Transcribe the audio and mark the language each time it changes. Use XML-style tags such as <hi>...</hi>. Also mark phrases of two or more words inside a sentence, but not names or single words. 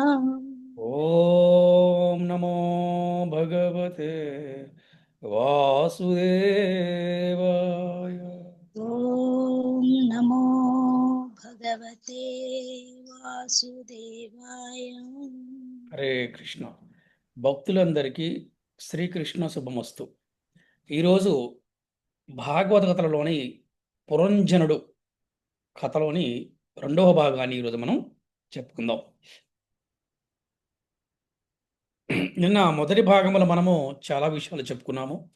<sa>ओम नमो भगवते वासुदेवाय। ॐ नमो भगवते वासुदेवाय।</sa> <te>హరే కృష్ణ. భక్తులందరికీ శ్రీకృష్ణ శుభమస్తు. ఈరోజు భాగవత కథలలోని పురంజనుడు కథలోని రెండవ భాగాన్ని ఈరోజు మనం చెప్పుకుందాం. నిన్న మొదటి భాగంలో మనము చాలా విషయాలు చెప్పుకున్నాము.</te>